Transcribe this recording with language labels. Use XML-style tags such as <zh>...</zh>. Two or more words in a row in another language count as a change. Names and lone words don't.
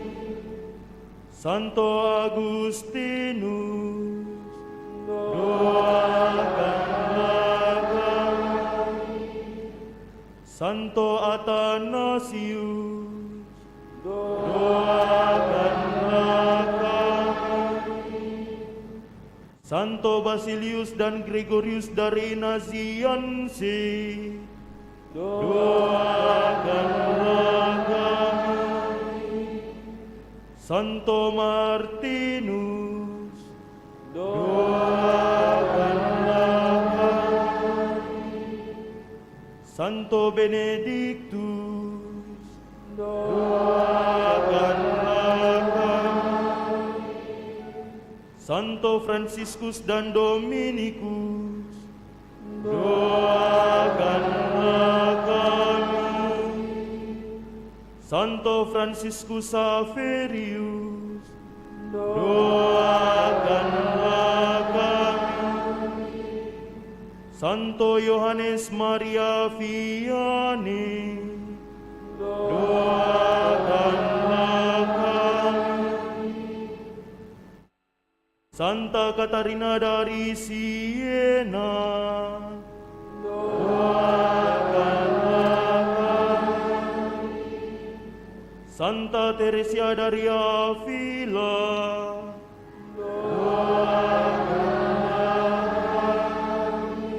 <id>Santo Agustinus, doakanlah kami. Santo Athanasius, doakanlah kami. Santo Basilius dan Gregorius dari Nazianzi, doakanlah kami. Santo Martinus, doakanlah kami. Santo Benedictus, doakanlah kami. Santo Franciscus dan Dominikus, doakanlah kami. Santo Franciscus Saverius, doakanlah kami. Santo Yohanes Maria Vianney, doakanlah kami. Santa Katarina dari Siena, doakanlah kami. Santa Teresia dari Avila, doakanlah kami.</id>